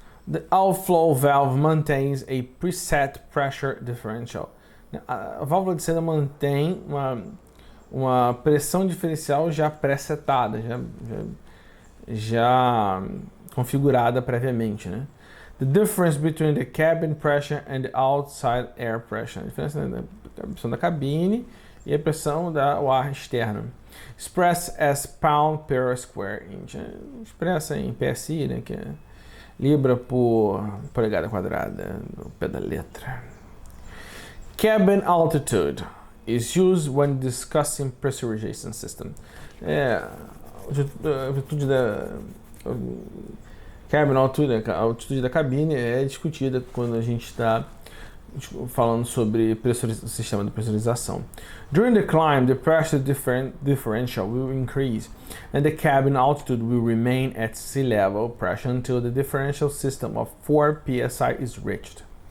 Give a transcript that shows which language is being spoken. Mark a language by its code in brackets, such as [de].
[en] The outflow valve maintains a preset pressure differential. [pt] A válvula de saída mantém uma pressão diferencial já pré-setada, já configurada previamente, né? [en] The difference between the cabin pressure and the outside air pressure. [pt] A diferença da pressão da cabine e a pressão do ar externo. [en] Expressed as pound per square inch. [pt] Expressa em PSI, né, que é libra por polegada quadrada, no pé da letra. [en] Cabin altitude is used when discussing pressurization system. [pt] A altitude da cabin altitude, a altitude da cabine é discutida quando a gente está falando sobre o sistema de pressurização. [en] During the climb, the pressure differential will increase, and the cabin altitude will remain at sea level pressure until the differential system of 4 psi is reached.